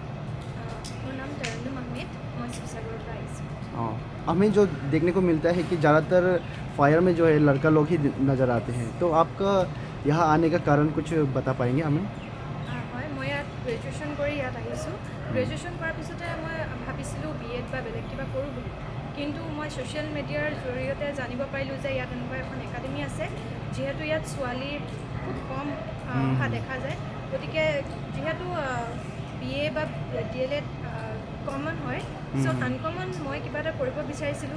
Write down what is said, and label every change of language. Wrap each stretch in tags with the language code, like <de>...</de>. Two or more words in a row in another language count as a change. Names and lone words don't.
<as>মোৰ নাম তৰন্নুম আহমেদ, মই শিৱসাগৰ পৰা আহিছোঁ।</as> <hi>हमें जो देखने को मिलता है कि ज़्यादातर फायर में जो है लड़का लोग ही नज़र आते हैं, तो आपका यहाँ आने का कारण कुछ बता पाएंगे हमें?</hi> <as>হয়, মই ইয়াত গ্ৰেজুৱেশ্যন কৰি ইয়াত আহিছোঁ। গ্ৰেজুৱেশ্যন কৰাৰ পিছতে মই ভাবিছিলোঁ BEd বা বেলেগ কিবা কৰোঁ বুলি, কিন্তু মই ছ'চিয়েল মিডিয়াৰ জৰিয়তে জানিব পাৰিলোঁ যে ইয়াত এনেকুৱা এখন একাডেমি আছে, যিহেতু ইয়াত ছোৱালী খুব কম অহা দেখা যায়। গতিকে যিহেতু BA বা DLED কমন হয়, চ' আনকমন মই কিবা এটা কৰিব বিচাৰিছিলোঁ।</as>